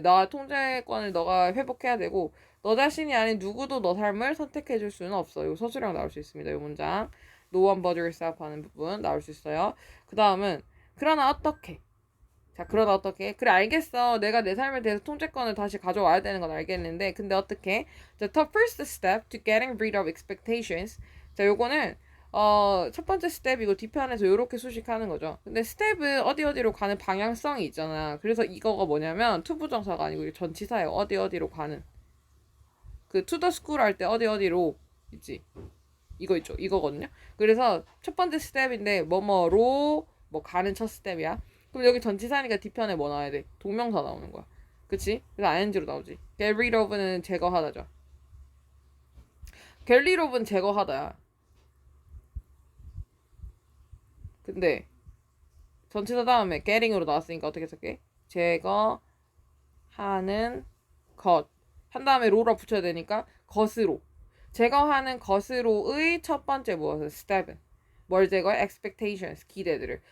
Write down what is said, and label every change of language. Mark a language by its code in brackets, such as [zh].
[ko] 나 통제권을 너가 회복해야 되고 너 자신이 아닌 누구도 너 삶을 선택해 줄 수는 없어. 이거 서술형 나올 수 있습니다. 이 문장. [en] No one but yourself [ko] 하는 부분 나올 수 있어요. 그 다음은 그러나 어떻게? 자, 그러나 어떻게? 그래, 알겠어. 내가 내 삶에 대해서 통제권을 다시 가져와야 되는 건 알겠는데 근데 어떻게? [en] The first step to getting rid of expectations. [ko] 자, 요거는 첫 번째 스텝이고 뒤편에서 이렇게 수식하는 거죠. 근데 스텝은 어디로 가는 방향성이 있잖아. 그래서 이거가 뭐냐면 투부정사가 아니고 이게 전치사예요. 어디로 가는. 그 to the school 할 때 어디로 있지. 이거 있죠. 이거거든요. 그래서 첫 번째 스텝인데 뭐뭐로 뭐 가는 첫 스텝이야. 그럼 여기 전치사니까 뒤편에 뭐 나와야 돼? 동명사 나오는 거야. 그치? 그래서 ing로 나오지. get rid of는 제거하다죠. get rid of는 제거하다야. 근데 전치사 다음에 getting으로 나왔으니까 어떻게 쓸게? 제거하는 것. 한 다음에 로라 붙여야 되니까 것으로. 제거하는 것으로의 첫 번째 무엇은? 스텝은. 뭘 제거해? expectations. 기대들을.